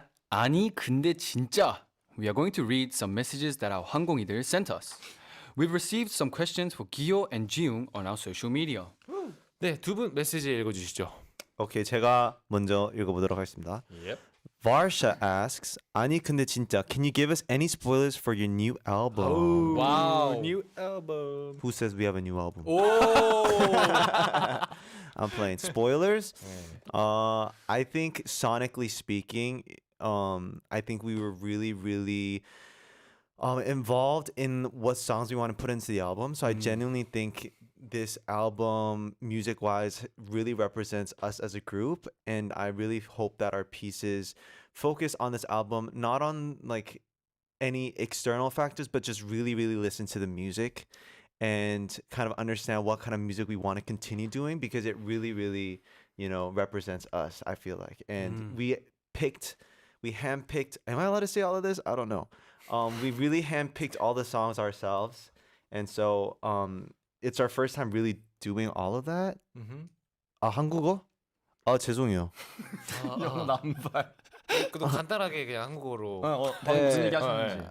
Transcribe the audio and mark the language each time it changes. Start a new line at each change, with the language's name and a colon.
Korean: 아니 근데 진짜
English: We are going to read some messages that our 항공이들 sent us. We've received some questions for Gio and Jiung on our social media.
Korean: 네, 두 분 메시지 읽어 주시죠. 오케이, 제가 먼저 읽어보도록 하겠습니다.
English: Varsha asks,
Korean: 아니 근데 진짜,
English: can you give us any spoilers for your new album? Wow. New album. Who says we have a new album? Oh. I'm playing spoilers. I think sonically speaking, I think we were really involved in what songs we want to put into the album. So I genuinely think this album, music-wise, really represents us as a group, and I really hope that our pieces focus on this album, not on like any external factors, but just really listen to the music and kind of understand what kind of music we want to continue doing, because it really represents us, I feel like. And we handpicked, am I allowed to say all of this? I don't know. We really handpicked all the songs ourselves, and so it's our first time really doing all of that.
Korean: 한국어? 죄송해요. 남발. 그럼 간단하게 그냥 한국어로. 방금 무슨 얘기 하셨는지.